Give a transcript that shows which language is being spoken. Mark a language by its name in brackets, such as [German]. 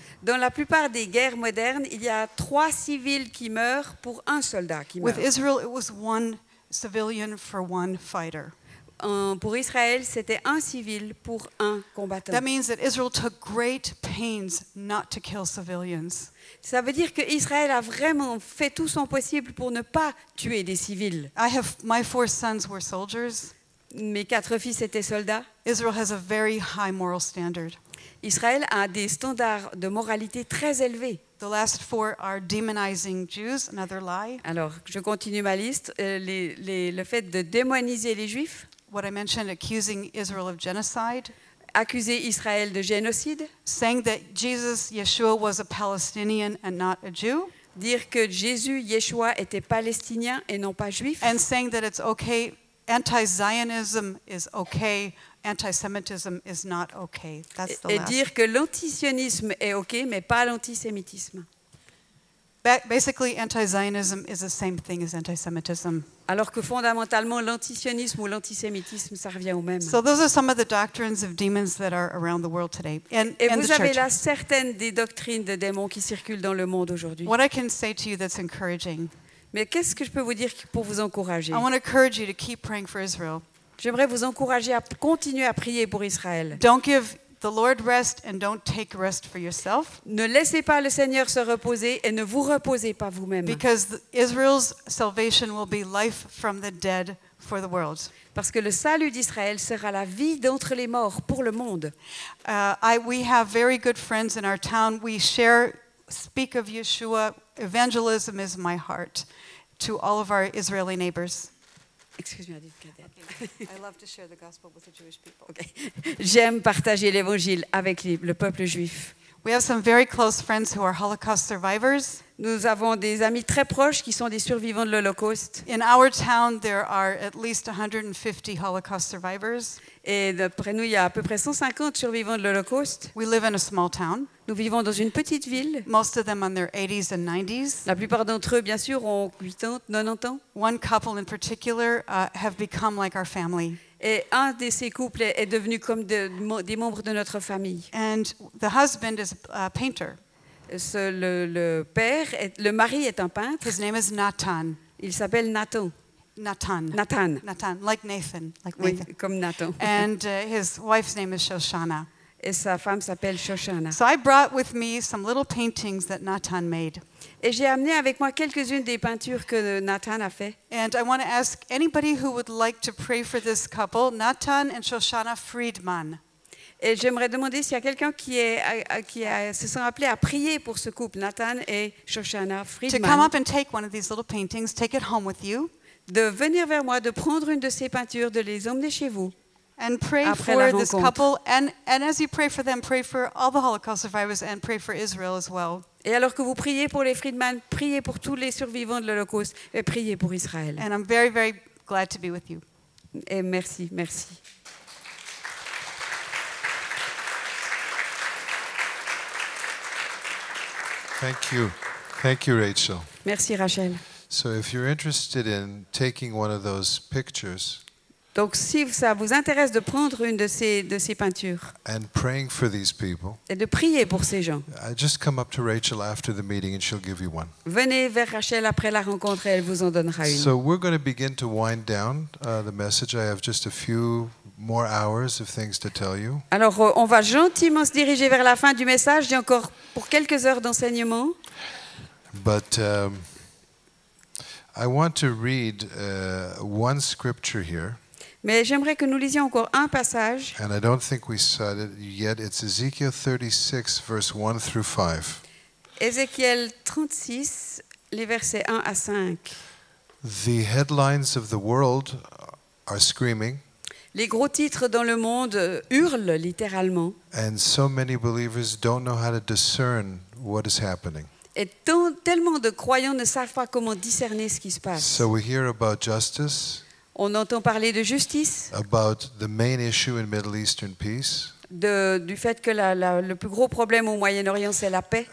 [French] Dans la plupart des guerres modernes, il y a 3 civils qui meurent pour un soldat qui meurt. [English] With Israel, it was 1 civilian for 1 fighter. [French] Pour Israël, c'était un civil pour un combattant. [English] That means that Israel took great pains not to kill civilians. [French] Ça veut dire qu'Israël a vraiment fait tout son possible pour ne pas tuer des civils. [English] My 4 sons were soldiers. [French] Mes 4 fils étaient soldats. [English] Israel has a very high moral standard. [French] Israël a des standards de moralité très élevés. [English] The last 4 are demonizing Jews, another lie. [French] Alors, je continue ma liste. Le fait de démoniser les Juifs, [English] What I mentioned, accusing Israel of genocide. [French] accuser Israël de génocide, [English] Saying that Jesus, Yeshua, was a Palestinian and not a Jew. [French] dire que Jésus, Yeshua, était palestinien et non pas juif, [English] And saying that it's okay, anti-Zionism is okay, anti-Semitism is not okay. That's the [French] et [English] last. [French] dire que l'antisionisme est OK, mais pas l'antisémitisme. [English] Basically, anti-Zionism is the same thing as anti-Semitism. [French] Alors que fondamentalement, l'antisionisme ou l'antisémitisme, ça revient au même. [English] So those are some of the doctrines of demons that are around the world today, and [French] Et [English] the [French] vous avez [English] church. [French] là certaines des doctrines de démons qui circulent dans le monde aujourd'hui. [English] What I can say to you that's encouraging, [French] Mais qu'est-ce que je peux vous dire pour vous encourager? [English] I want to encourage you to keep praying for Israel. [French] J'aimerais vous encourager à continuer à prier pour Israël. [English] Don't give the Lord rest and don't take rest for yourself. [French] Ne laissez pas le Seigneur se reposer et ne vous reposez pas vous-même. [English] Because Israel's salvation will be life from the dead for the world. [French] Parce que le salut d'Israël sera la vie d'entre les morts pour le monde. [English] We have very good friends in our town. We speak of Yeshua. Evangelism is my heart to all of our Israeli neighbors. [French] Excuse-moi, [English] I love to share the gospel with the Jewish people. okay. [French] J'aime partager l'évangile avec le peuple juif. [English] We have some very close friends who are Holocaust survivors. [French] Nous avons des amis très proches qui sont des survivants de l'Holocauste. [English] In our town, there are at least 150 Holocaust survivors. [French] Et d'après nous, il y a à peu près 150 survivants de l'Holocauste. [English] We live in a small town. [French] Nous vivons dans une petite ville. [English] Most of them in their 80s and 90s. [French] La plupart d'entre eux, bien sûr, ont 80, 90 ans. [English] One couple in particular have become like our family. [French] Et un de ces couples est devenu comme des membres de notre famille. [English] And the husband is a painter. [French] Le mari est un peintre. [English] His name is Natan. [French] Il s'appelle Nathan. [English] Nathan, like Nathan. [French] Oui, comme Nathan. [English] And his wife's name is Shoshana. [French] Et sa femme s'appelle Shoshana. [English] So I brought with me some little paintings that Natan made. [French] Et j'ai amené avec moi quelques-unes des peintures que Nathan a fait. [English] And I want to ask anybody who would like to pray for this couple, Natan and Shoshana Friedman. [French] Et j'aimerais demander s'il y a quelqu'un qui se sent appelé à prier pour ce couple, Nathan et Shoshana [English] To [French] Friedman, [English] come up and take one of these little paintings, take it home with you, [French] de venir vers moi, de prendre une de ces peintures, de les emmener chez vous. [English] and pray [French] Après la [English] for this [French] rencontre. [English] couple. And as you pray for them, pray for all the Holocaust survivors and pray for Israel as well. [French] Et alors que vous priez pour les Friedman, priez pour tous les survivants de l'Holocauste et priez pour Israël. [English] And I'm very, very glad to be with you. [French] Et merci, merci. [English] Thank you. Thank you, Rachel. [French] Merci Rachel. [English] So if you're interested in taking one of those pictures [French] Donc si ça vous intéresse de prendre une de ces peintures [English] and praying for these people, [French] et de prier pour ces gens, [English] just come up to Rachel after the meeting and she'll give you one. [French] venez vers Rachel après la rencontre et elle vous en donnera une. [English] So we're going to begin to wind down the message. I have just a few more hours of things to tell you. [French] Alors on va gentiment se diriger vers la fin du message. J'ai encore pour quelques heures d'enseignement. [English] But I want to read one scripture here. [French] Mais j'aimerais que nous lisions encore un passage. [English] And I don't think we saw it yet. It's Ezekiel 36, verse 1 through 5. [French] Ézéchiel 36, les versets 1 à 5. [English] The headlines of the world are screaming, [French] Les gros titres dans le monde hurlent littéralement. [English] and so many believers don't know how to discern what is happening. [French] Et tellement de croyants ne savent pas comment discerner ce qui se passe. [English] So we hear about justice, [French] On entend parler de justice, [English] about the main issue in Middle Eastern peace, [French] du fait que le plus gros problème au Moyen-Orient, c'est la paix,